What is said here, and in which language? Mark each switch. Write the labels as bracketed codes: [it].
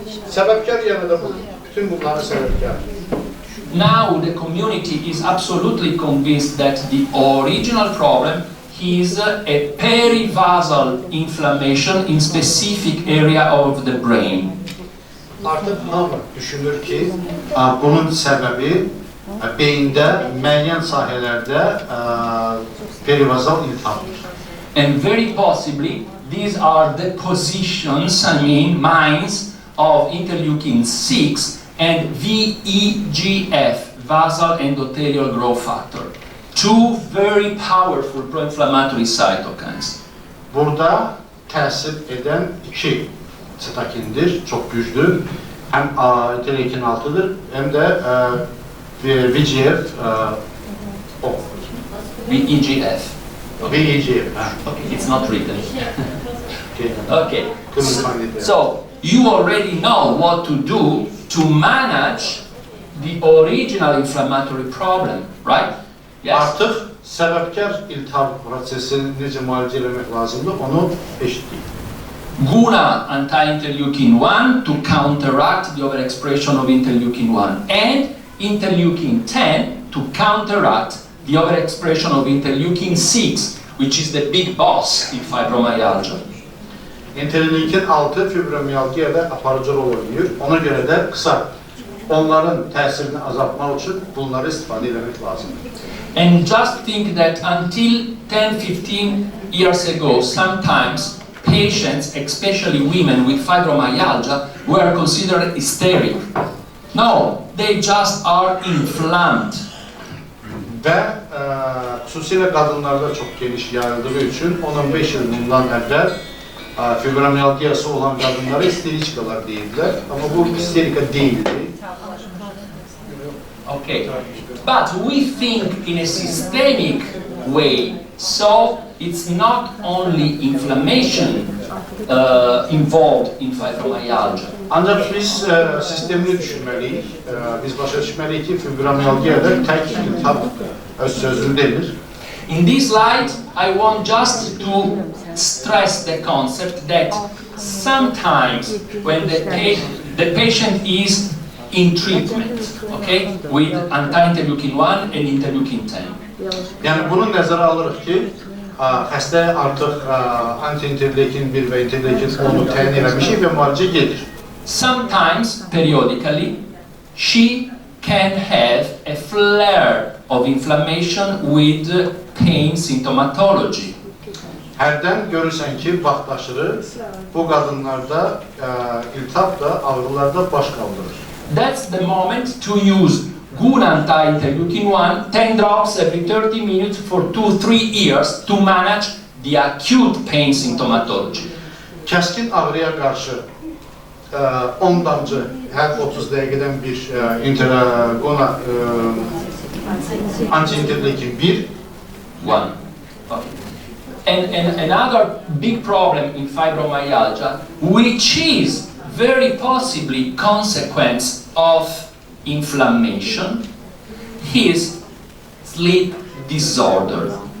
[az] Səbəbkar yanı da bu. Bütün bunların səbəbkarı. [en] Now the community is absolutely convinced that the original problem is a perivasal inflammation in specific area of the brain. [az] Artıq hamı düşünür ki, bunun səbəbi beyində müəyyən sahələrdə perivazal iltihabdır. [en] And very possibly these are the positions, mines of interleukin 6 and VEGF, vasal endothelial growth factor. Two very powerful pro-inflammatory cytokines. [az] Burada təsir edən iki sitokindir, çox güclü. Həm interleukin 6'dır, hem de VEGF o. [en] VEGF. VEGF. Okay, it's not written. Okay. Okay. So you already know what to do to manage the original inflammatory problem, right? Yes. [az] Artıq səbəbkar iltihab prosesini necə müalicə etmək lazımdır, onu eşitdik. [en] GUNA anti-interleukin 1 to counteract the overexpression of interleukin 1 and interleukin 10 to counteract the overexpression of interleukin 6, which is the big boss in fibromyalgia. [az] Interleukin 6 fibromiyalgiyada aparıcı rol oynuyor. Ona göre de kısa onların təsirini azaltmaq üçün bunları istifadə etmək lazımdır. [en] And just think that until 10-15 years ago, sometimes patients, especially women with fibromyalgia, were considered hysteric. No, they just are inflamed. [az] Və xüsusilə qadınlarda çox geniş yayıldığı üçün 10-15 il bundan əvvəl fibromiyalgiyası olan qadınlara histerikalar deyirlər. Amma bu histerika değildi. [en] Okay, but we think in a systemic way, so it's not only inflammation involved in fibromyalgia. [az] Ancaq biz sistemini düşünməliyik. Biz başa düşməliyik ki, fibromiyalgiyada tək iltihab öz sözünü demir. [en] In this slide, I want just to stress the concept that sometimes when the patient is in treatment, okay, with anti-interleukin 1 and interleukin 10. [az] Yəni bunu nəzərə alırıq ki, xəstə artıq anti-interleukin 1 və interleukin 10'u təyin eləmişik və müalicə gedir. [en] Sometimes, periodically, she can have a flare of inflammation with pain symptomatology. [az] Hərdən görürsən ki, vaxtaşırı bu qadınlarda iltihab da ağrılarda baş qaldırır. [en] That's the moment to use GUNA anti-interleukin-1 10 drops every 30 minutes for 2-3 years to manage the acute pain symptomatology. [az] Kəskin ağrıya qarşı 10 damcı hər 30 dəqiqədən bir GUNA anti-interleukin 1. [en] One. Okay. And another big problem in fibromyalgia, which is very possibly consequence of inflammation, is sleep disorder.